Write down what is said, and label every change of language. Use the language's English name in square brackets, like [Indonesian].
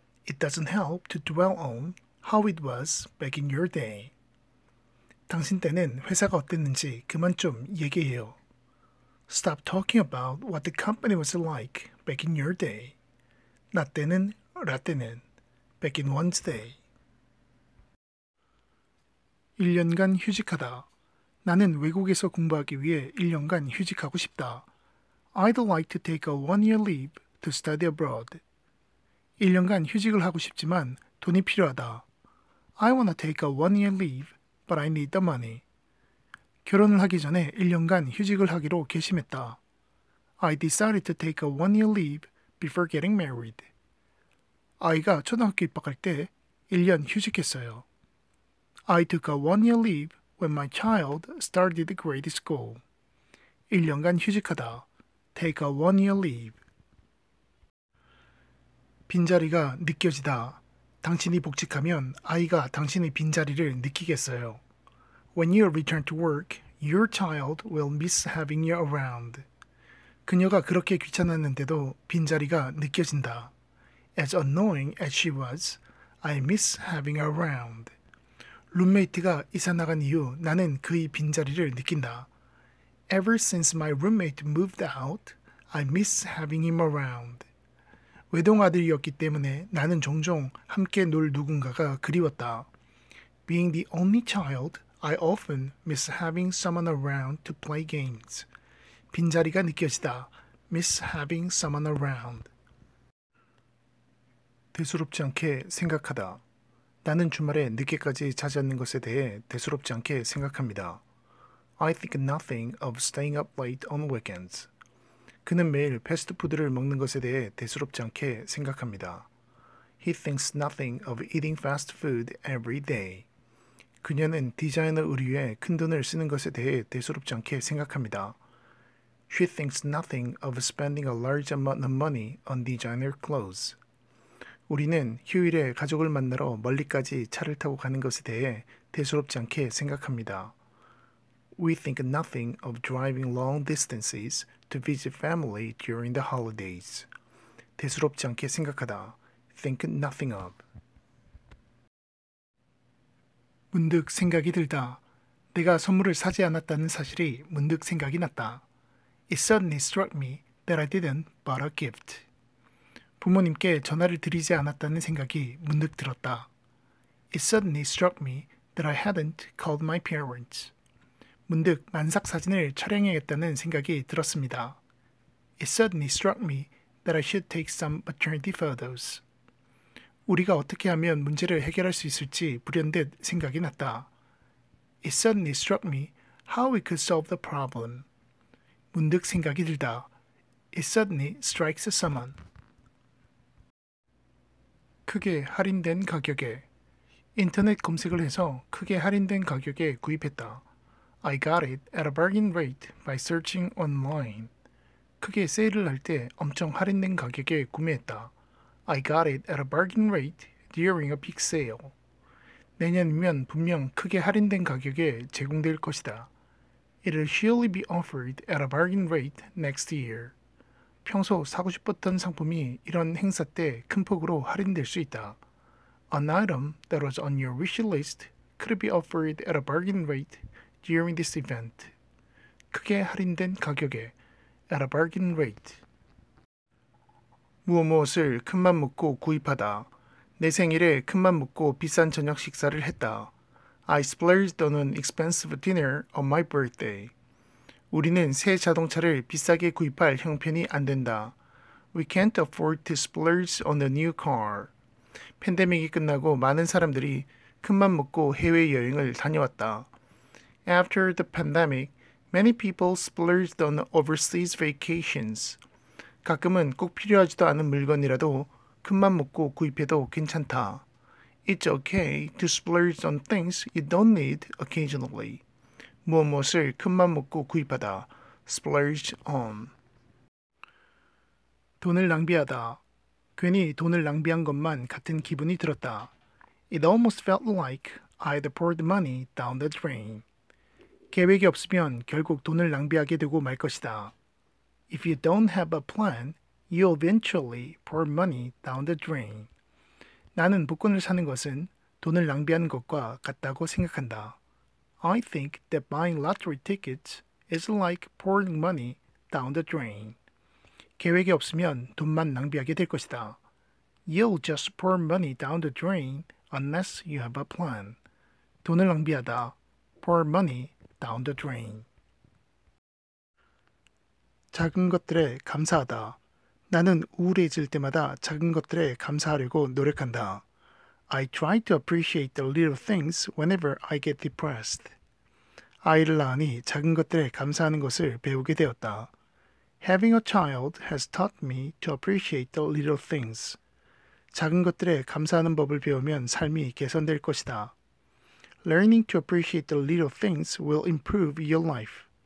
[English] It doesn't help to dwell on how it was back in your day. [Korean] 당신 때는 회사가 어땠는지 그만 좀 얘기해요. [English] Stop talking about what the company was like back in your day. [Korean] 나 때는, 라떼는, [English] back in one's day. [Korean] 1년간 휴직하다. 나는 외국에서 공부하기 위해 1년간 휴직하고 싶다. [English] I'd like to take a one-year leave to study abroad. [Korean] 1년간 휴직을 하고 싶지만 돈이 필요하다. [English] I wanna take a one-year leave, but I need the money. [Korean] 결혼을 하기 전에 1년간 휴직을 하기로 결심했다. [English] I decided to take a one-year leave before getting married. [Korean] 아이가 초등학교 입학할 때 1년 휴직했어요. [English] I took a one-year leave when my child started grade school. [Korean] 1년간 휴직하다. [English] Take a one-year leave. [Korean] 빈자리가 느껴지다. 당신이 복직하면 아이가 당신의 빈자리를 느끼겠어요. [English] When you return to work, your child will miss having you around. [Korean] 그녀가 그렇게 귀찮았는데도 빈자리가 느껴진다. [English] As annoying as she was, I miss having her around. [Korean] 룸메이트가 이사 나간 이후 나는 그의 빈자리를 느낀다. [English] Ever since my roommate moved out, I miss having him around. [Korean] 외동아들이었기 때문에 나는 종종 함께 놀 누군가가 그리웠다. [English] Being the only child, I often miss having someone around to play games. [Korean] 빈자리가 느껴지다. [English] Miss having someone around. [Korean] 대수롭지 않게 생각하다. 나는 주말에 늦게까지 자지 않는 것에 대해 대수롭지 않게 생각합니다. [English] I think nothing of staying up late on weekends. [Korean] 그는 매일 패스트푸드를 먹는 것에 대해 대수롭지 않게 생각합니다. [English] He thinks nothing of eating fast food every day. [Korean] 그녀는 디자이너 의류에 큰 돈을 쓰는 것에 대해 대수롭지 않게 생각합니다. [English] She thinks nothing of spending a large amount of money on designer clothes. [Korean] 우리는 휴일에 가족을 만나러 멀리까지 차를 타고 가는 것에 대해 대수롭지 않게 생각합니다. [English] We think nothing of driving long distances to visit family during the holidays. [Korean] 대수롭지 않게 생각하다. [English] Think nothing of. [Korean] 문득 생각이 들다. 내가 선물을 사지 않았다는 사실이 문득 생각이 났다. [English] It suddenly struck me that I didn't buy a gift. [Korean] 부모님께 전화를 드리지 않았다는 생각이 문득 들었다. [English] It suddenly struck me that I hadn't called my parents. [Korean] 문득 만삭 사진을 촬영해야겠다는 생각이 들었습니다. [English] It suddenly struck me that I should take some maternity photos. [Korean] 우리가 어떻게 하면 문제를 해결할 수 있을지 불현듯 생각이 났다. [English] It suddenly struck me how we could solve the problem. [Korean] 문득 생각이 들다. [English] It suddenly strikes someone. [Korean] 크게 할인된 가격에. 인터넷 검색을 해서 크게 할인된 가격에 구입했다. [English] I got it at a bargain rate by searching online. [Korean] 크게 세일을 할 때 엄청 할인된 가격에 구매했다. [English] I got it at a bargain rate during a big sale. [Korean] 내년이면 분명 크게 할인된 가격에 제공될 것이다. [English] It'll surely be offered at a bargain rate next year. [Korean] 평소 사고 싶었던 상품이 이런 행사 때 큰 폭으로 할인될 수 있다. [English] An item that was on your wish list could be offered at a bargain rate during this event. [Korean] 크게 할인된 가격에 [English] at a bargain rate. [Korean] 무엇을 큰맘 먹고 구입하다. 내 생일에 큰맘 먹고 비싼 저녁 식사를 했다. [English] I splurged on an expensive dinner on my birthday. [Korean] 우리는 새 자동차를 비싸게 구입할 형편이 안 된다. [English] We can't afford to splurge on a new car. [Korean] 팬데믹이 끝나고 많은 사람들이 큰맘 먹고 해외여행을 다녀왔다. [English] After the pandemic, many people splurged on overseas vacations. [Korean] 가끔은 꼭 필요하지도 않은 물건이라도 큰맘 먹고 구입해도 괜찮다. [English] It's okay to splurge on things you don't need occasionally. [Korean] 무엇을 큰맘 먹고 구입하다. [English] splurge on. [Korean] 돈을 낭비하다. 괜히 돈을 낭비한 것만 같은 기분이 들었다. [English] It almost felt like I'd poured money down the drain. [Korean] 계획이 없으면 결국 돈을 낭비하게 되고 말 것이다. [English] If you don't have a plan, you'll eventually pour money down the drain. [Korean] 나는 복권을 사는 것은 돈을 낭비하는 것과 같다고 생각한다. [English] I think that buying lottery tickets is like pouring money down the drain. [Korean] 계획이 없으면 돈만 낭비하게 될 것이다. [English] You'll just pour money down the drain unless you have a plan. [Korean] 돈을 낭비하다. [English] Pour money down the drain. [Korean] 작은 것들에 감사하다. 나는 우울해질 때마다 작은 것들에 감사하려고 노력한다. [English] I try to appreciate the little things whenever I get depressed. [Korean] 아이를 낳으니 작은 것들에 감사하는 것을 배우게 되었다. [English] Having a child has taught me to appreciate the little things. [Korean] 작은 것들에 감사하는 법을 배우면 삶이 개선될 것이다. [English] Learning to appreciate the little things will improve your life.